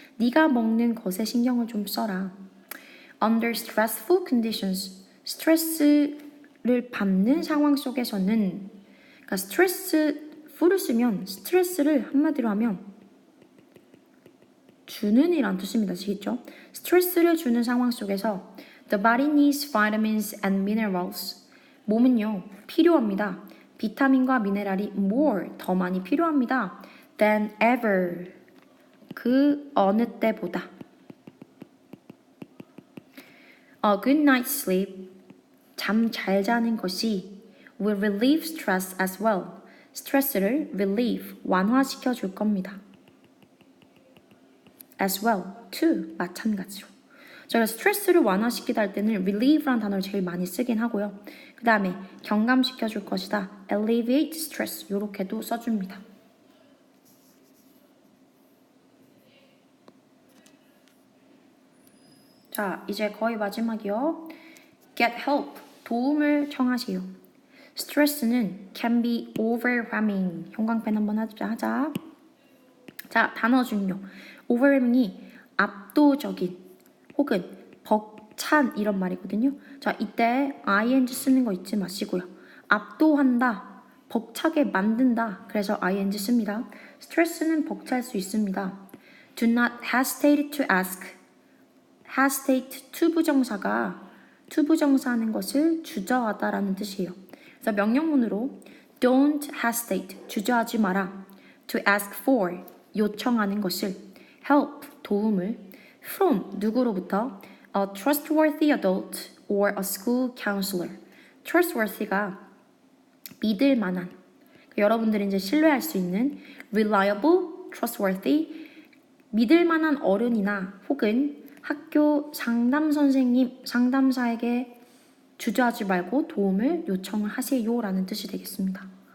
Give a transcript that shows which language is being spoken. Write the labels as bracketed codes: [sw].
[ko] 네가 먹는 것에 신경을 좀 써라. [en] under stressful conditions, [ko] 스트레스를 받는 상황 속에서는, 그러니까 스트레스풀을 쓰면 스트레스를 한마디로 하면 주는 이란 뜻입니다. 아시겠죠? 스트레스를 주는 상황 속에서 [en] the body needs vitamins and minerals. [ko] 몸은요 필요합니다. 비타민과 미네랄이 more, 더 많이 필요합니다. [en] than ever, [ko] 그 어느 때보다. [en] A good night's sleep, [ko] 잠 잘 자는 것이 [en] will relieve stress as well. [ko] 스트레스를 relieve, 완화시켜 줄 겁니다. [en] as well, too, [ko] 마찬가지로. 저희가 스트레스를 완화시키다 할 때는 relieve라는 단어를 제일 많이 쓰긴 하고요. 그 다음에 경감시켜 줄 것이다. [en] alleviate stress, [ko] 요렇게도 써줍니다. 자, 이제 거의 마지막이요. [en] get help, [ko] 도움을 청하세요. [en] 스트레스는 can be overwhelming. [ko] 형광펜 한번 하자. 자, 단어 중요. overwhelming이 압도적인 혹은 벅찬 이런 말이거든요. 자, 이때 ing 쓰는 거 잊지 마시고요. 압도한다, 벅차게 만든다. 그래서 ing 씁니다. 스트레스는 벅찰 수 있습니다. [en] Do not hesitate to ask. [ko] hesitate 투부정사가 투부정사하는 것을 주저하다라는 뜻이에요. 그래서 명령문으로 [en] don't hesitate, [ko] 주저하지 마라. [en] to ask for, [ko] 요청하는 것을 [en] help, 도움을 from, 누구로부터 a trustworthy adult or a school counselor. [ko] trustworthy가 믿을 만한, 여러분들이 이제 신뢰할 수 있는 reliable, trustworthy, 믿을 만한 어른이나 혹은 학교 상담 선생님, 상담사에게 주저하지 말고 도움을 요청을 하세요 라는 뜻이 되겠습니다.